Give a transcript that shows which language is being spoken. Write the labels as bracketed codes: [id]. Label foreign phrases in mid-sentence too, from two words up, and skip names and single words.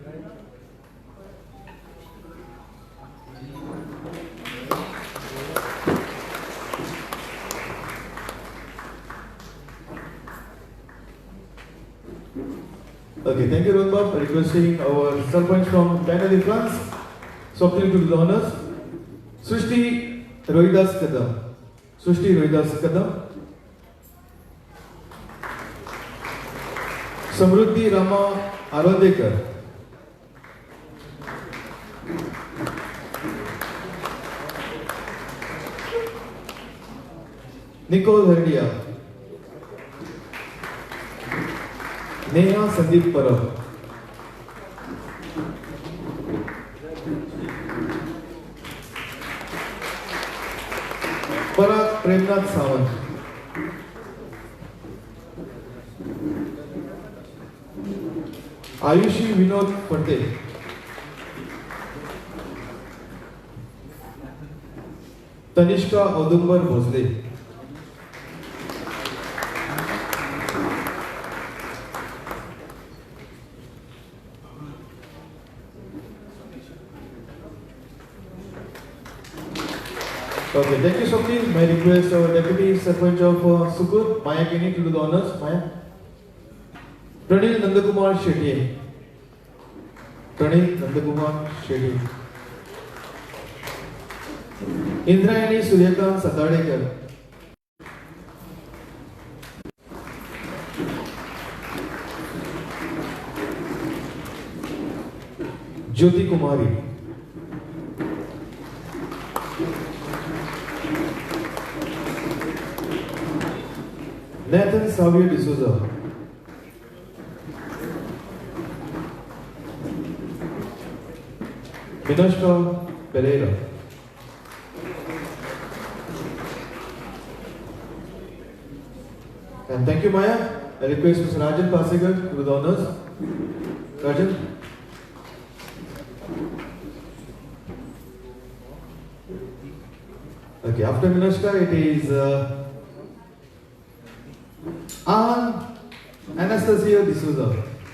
[en] Okay, thank you, Rodbab. Requesting our Sarpanch from Canada, France. Something to do the honors. Srishti Rohidas Kadam. Srishti Rohidas Kadam. Samruddhi Rama Arodekar. Nicole Herdia. Neha Sandeep Parab. Parag Premnath Sawant. Ayushi Vinod Patel. Tanishka Audumbar Bhosle. Okay, thank you so much. My request our Deputy Sarpanch of Sukur, Maya Kini, to do the honors. Maya. Pranil Nandakumar Shetty. Pranil Nandakumar Shetty. Indrayani Suryakant Satadekar. Jyoti Kumari. Nathan Xavier D'Souza. Minoshka Pereira. And thank you, Maya. I request Mr. Rajan Pasekar to do the honors. Rajan. Okay, after Minoshka, it is Anastasia D'Souza.